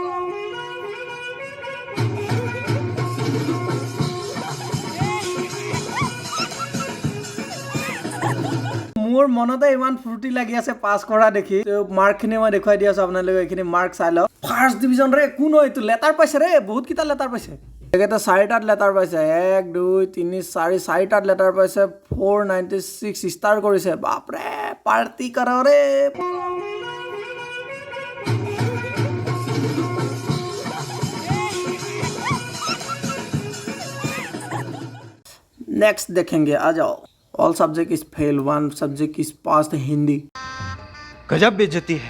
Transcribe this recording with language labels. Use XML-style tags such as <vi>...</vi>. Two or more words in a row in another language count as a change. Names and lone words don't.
<as>মোৰ মনতে ইমান ফ্ৰুটি লাগি আছে পাস কৰা দেখি তো মাৰ্কখিনি মই দেখুৱাই দি আছো আপোনালোকে এখিনি মাৰ্ক চাই লওক</as> <en>first division</en> <as>ৰে কোন হয় তো লেটাৰ পাইছে ৰে বহুত কিটা লেটাৰ পাইছে একেটা 4টাত লেটাৰ পাইছে 1 2 3 4 4টাত লেটাৰ পাইছে 496 ষ্টাৰ কৰিছে বাপ ৰে পাৰ্টি কৰা ৰে</as> <hi>नेक्स्ट देखेंगे आ जाओ</hi> <en>all subject is fail one subject is passed</en> <as>हिंदी</as> <hi>गजब बेइज्जती है</hi>